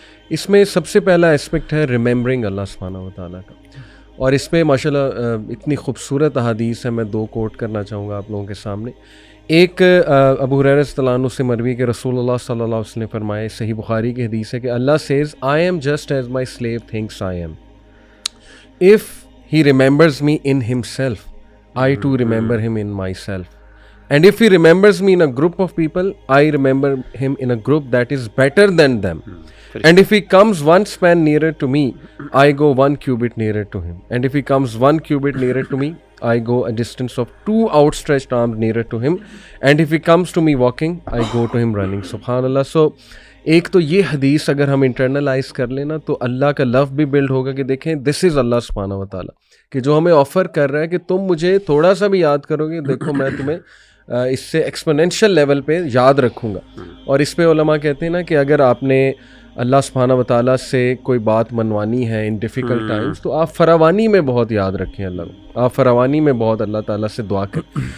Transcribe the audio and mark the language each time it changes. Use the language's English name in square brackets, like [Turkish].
[Urdu] اس میں سب سے پہلا اسپیکٹ ہے ریممبرنگ اللہ سبحانہ و تعالیٰ کا, اور اس پہ ماشاءاللہ اتنی خوبصورت احادیث ہے, میں دو کوٹ کرنا چاہوں گا آپ لوگوں کے سامنے. ایک ابو ہریرہ رضی اللہ عنہ سے مروی کہ رسول اللہ صلی اللہ علیہ وسلم نے فرمایا, صحیح بخاری کی حدیث ہے کہ اللہ [English] Says I am just as my slave thinks I am, if he remembers me in himself I too remember him in myself. And if he remembers me in a group of people, I remember him in a group that is better than them. And if he comes one span nearer to me, I go 1 cubit nearer to him. And if he comes 1 cubit nearer to me, I go a distance of 2 outstretched arms nearer to him. And if he comes to me walking, I go to him running. [Arabic] Subhanallah. [Urdu] So, ایک تو یہ حدیث اگر ہم internalise کر لیں نا, تو اللہ کا لو بھی بلڈ ہوگا کہ دیکھیں دس از اللہ سبحانہ و تعالیٰ, کہ جو ہمیں آفر کر رہا ہے کہ تم مجھے تھوڑا سا بھی یاد کرو گے, دیکھو میں تمہیں اس سے ایکسپونینشیل لیول پہ یاد رکھوں گا. اور اس پہ علماء کہتے ہیں نا کہ اگر آپ نے اللہ سبحانہ و تعالیٰ سے کوئی بات منوانی ہے [English] in difficult times, [Urdu] تو آپ فراوانی میں بہت یاد رکھیں اللہ کو, آپ فراوانی میں بہت اللہ تعالیٰ سے دعا کریں.